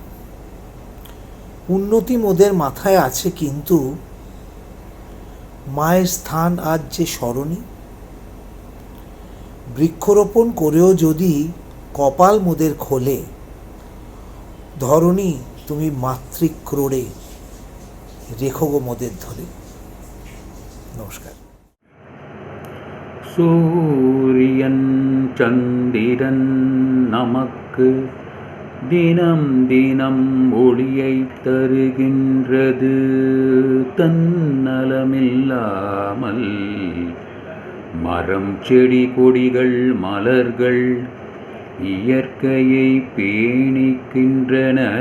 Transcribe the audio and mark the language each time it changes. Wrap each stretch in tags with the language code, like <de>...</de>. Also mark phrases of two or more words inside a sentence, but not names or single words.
<bn>উন্নতি মোদের মাথায় আছে, কিন্তু মায়ের স্থান আজ যে স্মরণী। বৃক্ষরোপণ করেও যদি কপাল মোদের খোলে, ধরণী তুমি মাতৃক্রোড়ে রেখো গো মোদের ধরে। নমস্কার।</bn> <ta>சூரியன் சந்திரன் நமக்கு தினம் தினம் ஒளியை தருகின்றது, தன்னலமில்லாமல் மரம் செடி கொடிகள் மலர்கள் இயற்கையை பேணிக்கின்றன.</ta>